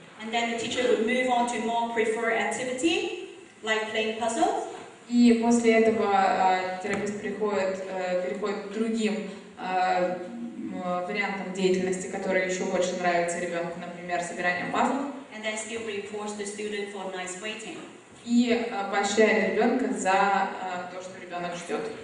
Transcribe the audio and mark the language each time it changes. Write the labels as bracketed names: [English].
[English] And then the teacher would move on to more preferred activity, like playing puzzles. [Russian] И после этого терапевт переходит к другим вариантам деятельности, которые еще больше нравятся ребенку, например, собирание пазлов. [English] And then still reinforce the student for nice waiting. [Russian] И поощряет ребенка за то, что ребенок ждет.